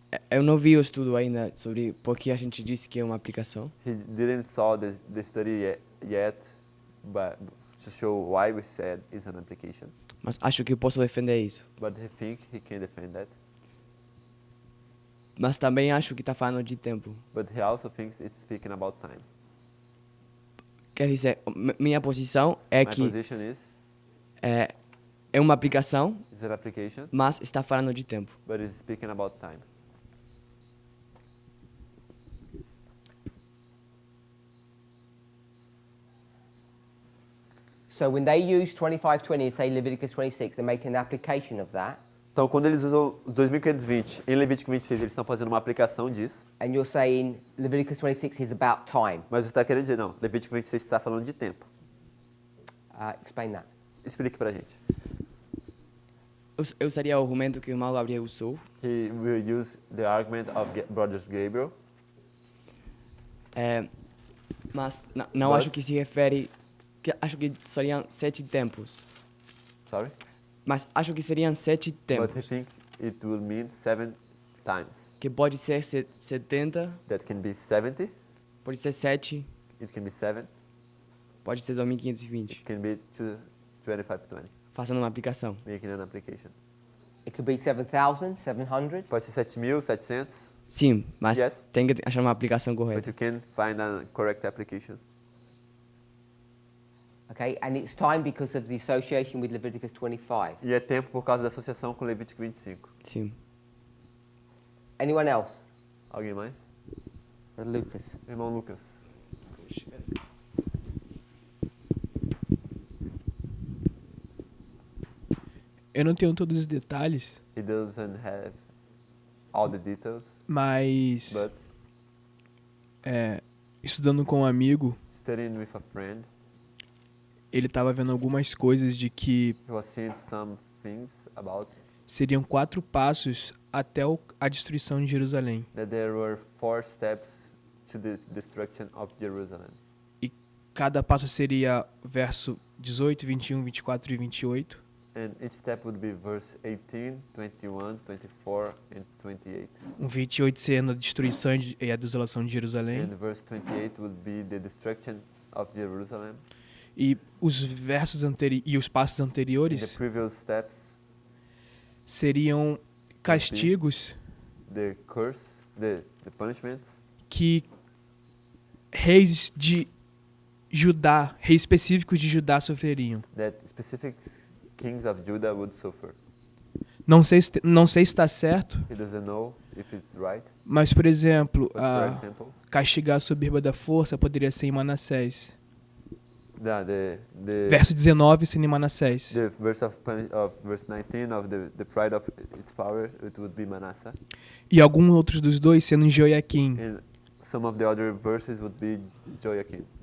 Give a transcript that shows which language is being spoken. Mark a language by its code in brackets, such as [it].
[pt] Eu não vi o estudo ainda sobre por que a gente disse que é uma aplicação. [en] He didn't saw the study yet, but to show why we said it's an application. [pt] Mas acho que eu posso defender isso. [en] But he think he can defend that. [pt] Mas também acho que está falando de tempo. [en] But he also thinks it's speaking about time. [pt] Quer dizer, minha posição é [en] My [pt] que [en] position is, [pt] é uma aplicação, [en] it's an application, [pt] mas está falando de tempo. [en] but it's speaking about time. So when they use 25:20 and say Leviticus 26, they're making an application of that. [pt] Então, quando eles usam os 2520 em Levítico 26, eles estão fazendo uma aplicação disso. [en] And you're saying Leviticus 26 is about time. [pt] Mas você está querendo dizer, não, Levítico 26 está falando de tempo. [en] Explain that. [pt] Explique pra gente. Eu usaria o argumento que o irmão Gabriel usou. [en] He will use the argument of Brothers Gabriel. [pt] Mas não [en] But- [pt] acho que se refere... acho que seriam 7 tempos. [en] Sorry? [pt] Mas acho que seriam 7 [en] But [pt] tempos. [en] he thinks it will mean 7 times. [pt] Que pode ser 70, [en] That can be 70, [pt] pode ser 7, [en] it can be 7, [pt] pode ser 2520. [en] it can be 2520, [pt] Fazendo uma aplicação. [en] making an application. It could be 7,700. [pt] Pode ser 7.700, Sim, mas [en] Yes. [pt] tem que achar uma aplicação [en] but [pt] correta. [en] you can find a correct application. Okay, and it's time because of the association with Leviticus 25. [pt] E é tempo por causa da associação com Levítico 25. Sim. [en] Anyone else? [pt] Alguém mais? [en] Brother Lucas. [pt] Irmão Lucas. Eu não tenho todos os detalhes, [en] He doesn't have all the details, [pt] mas [en] but [pt] estudando com um amigo, [en] studying with a friend, [pt] ele estava vendo algumas coisas de que [en] he was seeing some things about [pt] seriam 4 passos até a destruição de Jerusalém. [en] that there were 4 steps to the destruction of Jerusalem. [pt] E cada passo seria verso 18, 21, 24 e 28. [en] And each step would be verse 18, 21, 24, and 28. [pt] 28 sendo a destruição e a desolação de Jerusalém. [en] And verse 28 would be the destruction of Jerusalem. [pt] E os versos e os passos [en] In the [pt] anteriores [en] previous steps, [pt] seriam castigos [en] the curse, the punishments [pt] que reis de Judá, reis específicos de Judá sofreriam. [en] that specific kings of Judah would suffer. [pt] Não sei se está certo, [en] He doesn't know if it's right. [pt] mas, por exemplo, [en] But for example, [pt] castigar a soberba da força poderia ser em Manassés. [en] the [pt] Verso 19 sendo em Manassés. [en] the verse of verse 19 of the pride of its power, it would be Manasseh. [pt] E alguns outros dos dois sendo em Joiaquim. [en] And some of the other verses would be Joachim.